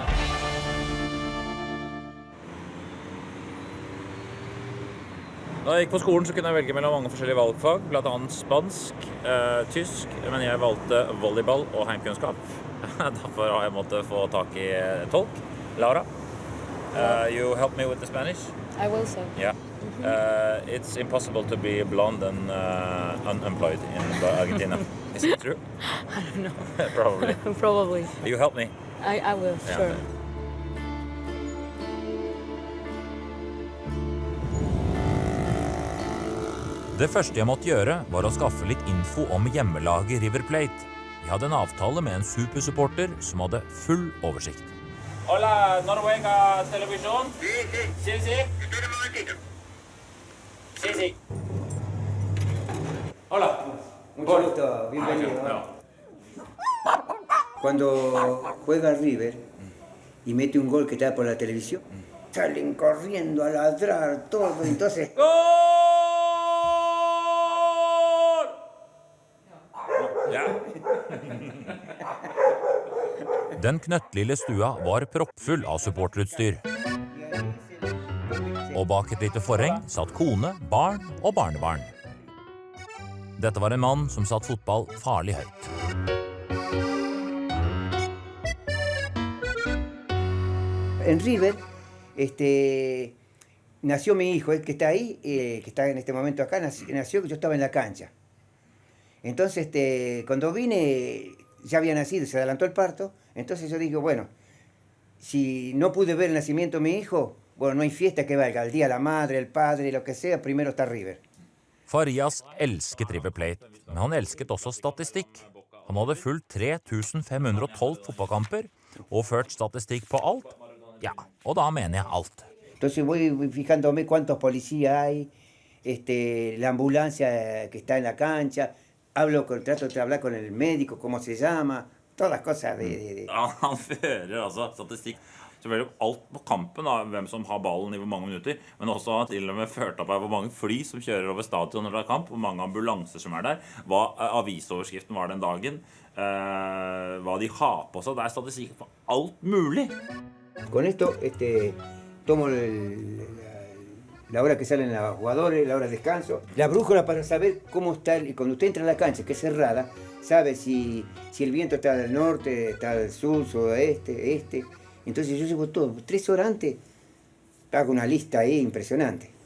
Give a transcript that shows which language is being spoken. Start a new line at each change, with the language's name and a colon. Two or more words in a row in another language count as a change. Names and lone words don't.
Norwegian: Da jeg gikk på skolen så kunne jeg velge mellom mange forskjellige valgfag, blant annet spansk, tysk, men jeg valgte volleyball og heimkunnskap. Derfor har jeg måttet få tak i tolk.
English: Laura, you help me with the Spanish? I will so. Yeah. It's impossible to be blonde and unemployed in Argentina. Is it true? I don't know. Probably. Probably. You help me? I will, Yeah. sure.
Norwegian: Det første jeg måtte gjøre var å skaffe litt info om hjemmelaget River Plate. Jeg hadde en avtale med en supersupporter som hadde full oversikt.
Spanish: Hola, Noruega Televisión. Sí, sí. Espera un momentito. Sí, sí. Hola. Mucho gusto, bienvenido.
Norwegian: Ja.
Spanish: Cuando juega River y mete un gol que está por la televisión, salen corriendo a ladrar todo, entonces...
Norwegian: Ja. Den knøttlille stua var proppfull av supporterutstyr. Og bak et lite forheng satt kone, barn og barnebarn. Dette var en mann som satt fotball farlig høyt.
Spanish: En River nació mi hijo, el que está ahí, que está en este momento acá, nació que yo estaba en la cancha. Entonces, cuando vine, ya había nacido, se adelantó el parto, entonces yo digo, bueno, si no pude ver el nacimiento de mi hijo, bueno, no hay fiesta que valga, el día la madre, el padre, lo que sea, primero está River.
Norwegian: Farias elsket River Plate, men han elsket også statistikk. Han hadde fulgt 3512 fotballkamper og ført statistikk på alt. Ja, og da mener jeg alt.
Spanish: Entonces voy fijándome cuántos policías hay, la ambulancia que está en la cancha, trato de hablar con el médico, cómo se llama, todas las cosas de...
Norwegian: Ja, han fører altså statistikk. Selvfølgelig alt på kampen, da, hvem som har ballen i hvor mange minutter, men også til og med ført opp hvor mange fly som kjører over stadion når det kamp, hvor mange ambulanser som der, hva avisoverskriften var den dagen, hva de har på seg. Det statistikk på alt mulig.
Spanish: Con esto tomo la hora que salen los jugadores, la hora de descanso, la brújula para saber cómo está, cuando usted entra a la cancha, que es cerrada, sabe si el viento está del norte, está del sur, sudoeste, este. Entonces yo llevo todo, 3 horas antes, hago una lista ahí impresionante.